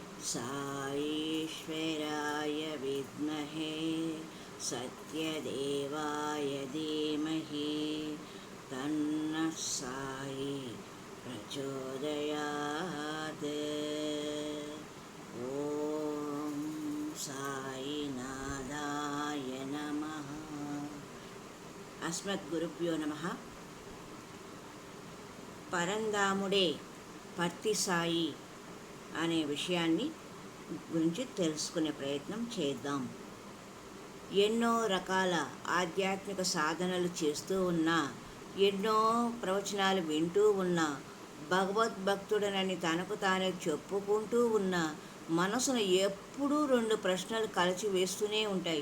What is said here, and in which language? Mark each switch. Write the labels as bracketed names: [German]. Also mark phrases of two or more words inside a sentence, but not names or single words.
[Sanskrit] साईश्वराय विद्महे सत्यदेवाय धीमहि तन्नः साई प्रचोदयात्। ओम साईनाथाय नमः। अस्मद्गुरुभ्यो नमः। [Telugu] పరంధాముడే పర్తి సాయి అనే విషయాన్ని గురించి తెలుసుకునే ప్రయత్నం చేద్దాం. ఎన్నో రకాల ఆధ్యాత్మిక సాధనలు చేస్తూ ఉన్నా, ఎన్నో ప్రవచనాలు వింటూ ఉన్నా, భగవద్భక్తుడనని తనకు తానే చెప్పుకుంటూ ఉన్నా, మనసును ఎప్పుడూ రెండు ప్రశ్నలు కలిసి వేస్తూనే ఉంటాయి.